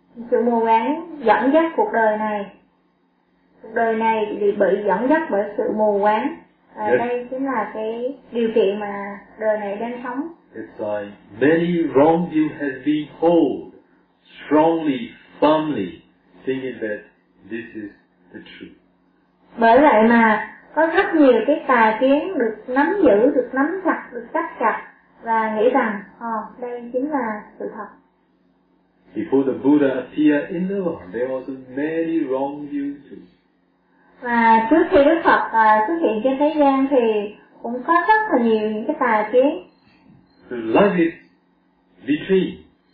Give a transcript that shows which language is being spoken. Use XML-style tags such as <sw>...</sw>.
<vi>Sự mù quáng dẫn dắt cuộc đời này. Cuộc đời này bị dẫn dắt bởi sự mù quáng. Đây chính là cái điều kiện mà đời này đang sống.</vi> <en>It's like many wrong view has been held strongly, firmly, thinking that this is the truth.</en> <vi>Bởi vậy mà có rất nhiều cái tà kiến được nắm giữ, được nắm chặt, được chắc chặt và nghĩ rằng, đây chính là sự thật.</vi> <en>Before the Buddha appeared in the world, there was many wrong views too.</en> <vi>Và trước khi Đức Phật xuất hiện trên thế gian thì cũng có rất là nhiều những cái tà kiến.</vi> <en>So life is between</en>